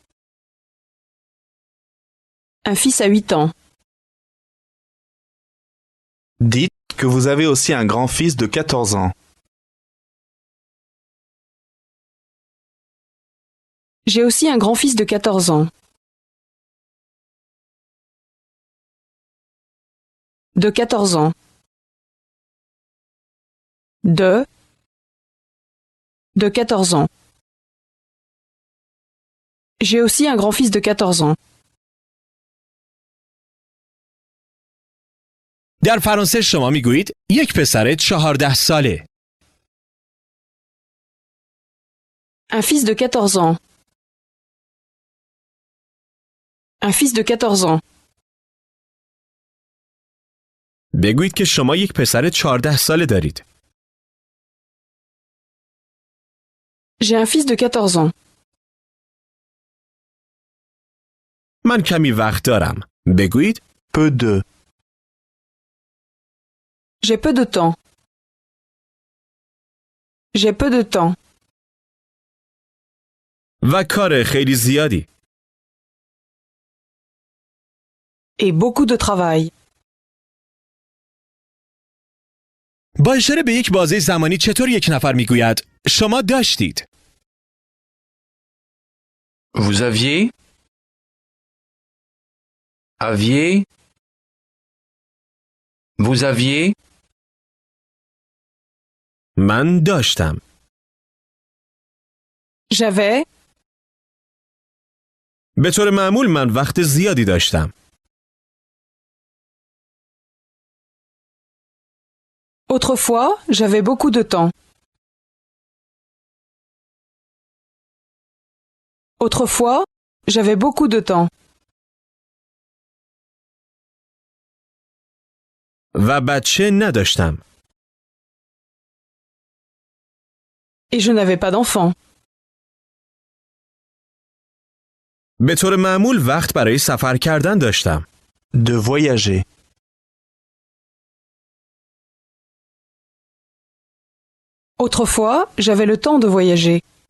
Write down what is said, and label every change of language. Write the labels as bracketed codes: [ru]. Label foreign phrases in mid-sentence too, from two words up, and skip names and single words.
[fr] Un fils à 8 ans. Dites que vous avez aussi un grand-fils de 14 ans. J'ai aussi un grand-fils de 14 ans. De 14 ans. De 14 ans. J'ai aussi un grand-fils de 14 ans. [fa] در فرانسه شما می گویید یک پسر 14 ساله. [fr] Un fils de 14 ans. Un fils de 14 ans. [fa] بگویید که شما یک پسر 14 ساله دارید. [fr] J'ai un fils de 14 ans. [fa] من کمی وقت دارم. بگویید [fr] Peu de. J'ai peu de temps. J'ai peu de temps. [fa] و کار خیلی زیادی. [fr] Et beaucoup de travail. [fa] با اشاره به یک بازه زمانی چطور یک نفر میگوید شما داشتید؟ [fr] Vous aviez. Aviez. Vous aviez. [fa] من داشتم. [fr] J'avais. [fa] به طور معمول من وقت زیادی داشتم. [fr] Autrefois, j'avais beaucoup de temps. Autrefois, j'avais beaucoup de temps. [fa] و بچه نداشتم. [fr] Et je n'avais pas d'enfant. [fa] به طور معمول وقت برای سفر کردن داشتم. [fr] De voyager. Autrefois, j'avais le temps de voyager.